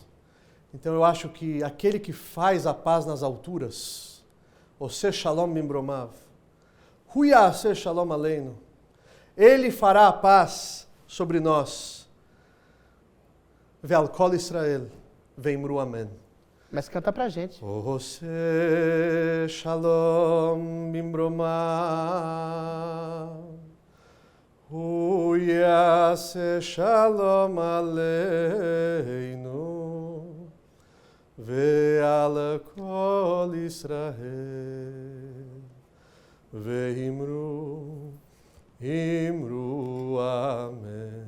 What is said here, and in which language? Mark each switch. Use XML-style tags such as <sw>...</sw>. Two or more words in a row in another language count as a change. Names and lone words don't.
<pt>Então eu acho que aquele que faz a paz nas alturas,</pt> <he>עושה שלום במרומיו הוא יעשה שלום עלינו,</he> <pt>ele fará a paz sobre nós.</pt> <he>ועל כל ישראל ואמרו אמן.</he> <pt>Mas canta pra gente.</pt> <he>עושה שלום במרומיו הוא יעשה שלום עלינו ועל כל ישראל ואמרו אמן.</he>